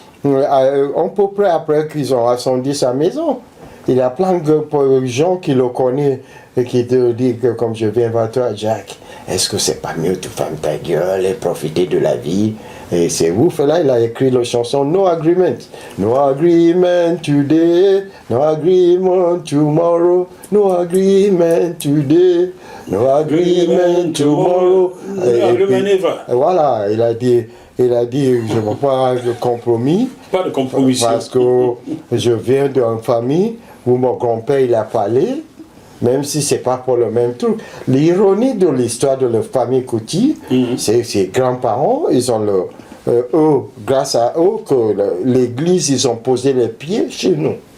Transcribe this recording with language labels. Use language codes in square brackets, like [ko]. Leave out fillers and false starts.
[fr] Un peu près après qu'ils ont incendié sa maison, il y a plein de gens qui le connaissent et qui te disent que comme je viens vers toi, Jack, est-ce que c'est pas mieux de fermer ta gueule et profiter de la vie? Et c'est ouf, là, il a écrit la chanson No Agreement. [en] No agreement today, no agreement tomorrow, no agreement today, no agreement tomorrow. [fr] Voilà, il a dit, je ne veux pas de compromis. Pas de compromis. Parce que je viens d'une famille où mon grand-père, il a parlé. Même si ce n'est pas pour le même truc. L'ironie de l'histoire de la famille Kuti, c'est ses grands-parents, ils ont eux, grâce à eux, que l'église, ils ont posé les pieds chez nous.